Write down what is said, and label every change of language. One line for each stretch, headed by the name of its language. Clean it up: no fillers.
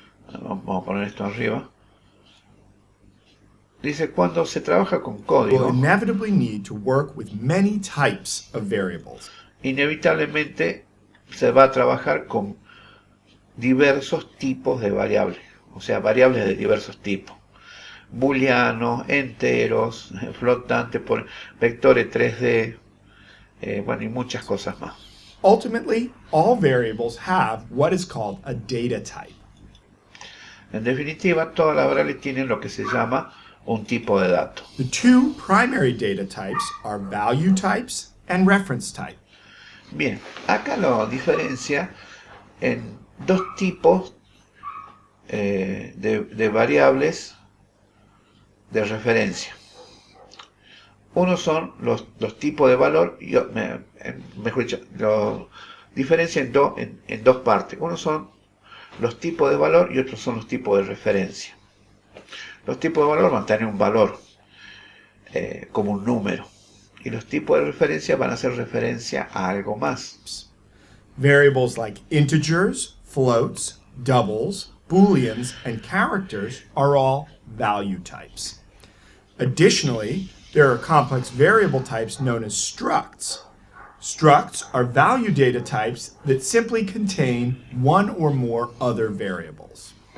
Spanish: vamos a poner esto arriba. Dice, cuando se trabaja con código,
English: will inevitably need to work with many types of variables.
Spanish: Inevitablemente se va a trabajar con diversos tipos de variables, o sea, variables de diversos tipos. Booleanos, enteros, flotantes, vectores 3D, bueno, y muchas cosas más.
English: Ultimately, all variables have what is called a data type.
Spanish: En definitiva, todas las variables tienen lo que se llama un tipo de dato.
English: The two primary data types are value types and reference type.
Spanish: Bien, acá lo diferencia en dos tipos de variables de referencia. Uno son los tipos de valor, mejor dicho, lo diferencia en dos partes. Uno son los tipos de valor y otros son los tipos de referencia. Los tipos de valor van a tener un valor como un número, y los tipos de referencia van a hacer referencia a algo más.
English: Variables like integers, floats, doubles, booleans, and characters are all value types. Additionally, there are complex variable types known as structs. Structs are value data types that simply contain one or more other variables.